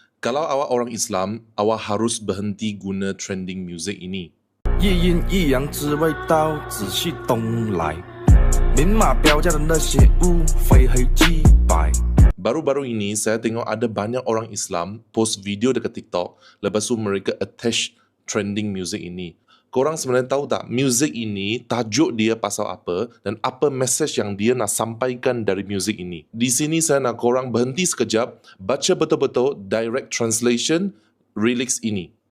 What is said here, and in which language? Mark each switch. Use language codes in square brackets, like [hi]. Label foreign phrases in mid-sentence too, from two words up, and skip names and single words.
[ms] Kalau awak orang Islam, awak harus berhenti guna [en] trending music [ms] ini. [zh] 一阴一阳之味道，仔细东来。明码标价的那些物，非黑即白。 [ms] Baru-baru ini, saya tengok ada banyak orang Islam post video dekat TikTok, lepas tu mereka attach [en] trending music [ms] ini. Korang sebenarnya tahu tak, music ini, tajuk dia pasal apa dan apa message yang dia nak sampaikan dari music ini. Di sini saya nak korang berhenti sekejap, baca betul-betul [en] direct translation lyrics [ms] ini.